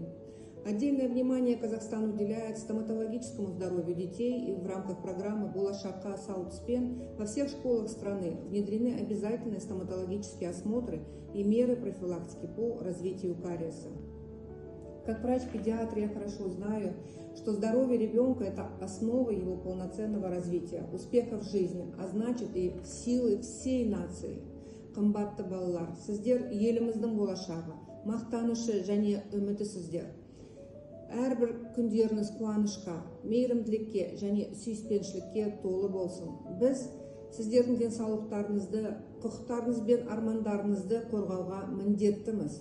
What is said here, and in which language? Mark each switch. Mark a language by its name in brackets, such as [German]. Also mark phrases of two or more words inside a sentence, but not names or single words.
[Russian] Отдельное внимание Казахстан уделяет стоматологическому здоровью детей, и в рамках программы «Болашаққа Сауытспен» во всех школах страны внедрены обязательные стоматологические осмотры и меры профилактики по развитию кариеса. Как врач-педиатр я хорошо знаю, что здоровье ребенка – это основа его полноценного развития, успеха в жизни, а значит и силы всей нации. [Kazakh] Қымбатты балалар, сіздер еліміздің болашағы, мақтанышы және үміті сіздер. Әрбір күндеріңіз қуанышқа, мейірімділікке және сүйіспеншілікке толы болсын. Біз сіздердің денсаулықтарыңызды, құқықтарыңыз бен армандарыңызды қорғауға міндеттіміз.